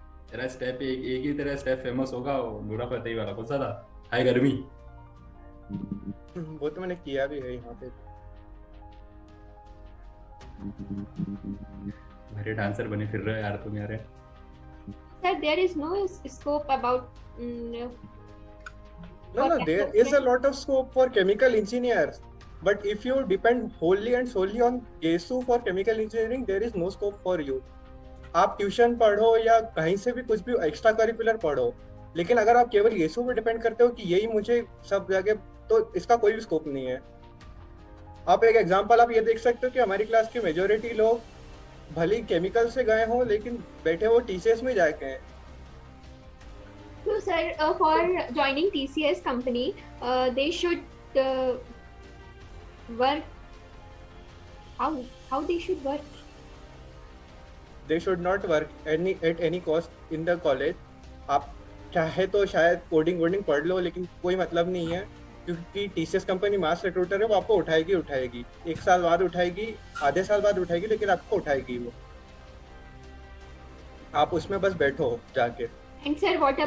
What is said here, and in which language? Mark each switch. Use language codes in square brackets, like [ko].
[hi] तेरा स्टेप एक ही तेरा स्टेप फेमस होगा, वो नूरा फतेही वाला, कौन सा था, हाय गर्मी। वो तो मैंने किया भी है यहाँ पे। मेरे डांसर बने फिर रहे हो यार तुम यार। [en] Sir, there is no scope about. No, there is a lot of scope for chemical engineers, but if you depend wholly and solely on GESU for chemical engineering, there is no scope for you. [hi] आप tuition पढ़ो या कहीं से भी कुछ भी extra curricular पढ़ो, लेकिन अगर आप केवल गेसू पे डिपेंड करते हो कि यही मुझे सब जगह, तो इसका कोई भी स्कोप नहीं है। आप एक एग्जांपल आप ये देख सकते हो कि हमारी क्लास की मेजोरिटी लोग भले केमिकल से गए हों लेकिन बैठे वो टीसीएस में जाके हैं। [en] So, sir, for joining TCS company, they should work. How they should work? They should not work at any cost in the college. [hi] आप चाहे तो शायद कोडिंग पढ़ लो, लेकिन कोई मतलब नहीं है, क्योंकि टीसीएस कंपनी मास रिक्रूटर है, वो आपको उठाएगी। 1 साल बाद उठाएगी, आधे साल बाद उठाएगी, लेकिन आपको उठाएगी वो। आप उसमें बस बैठो जाके। [en] And sir, what about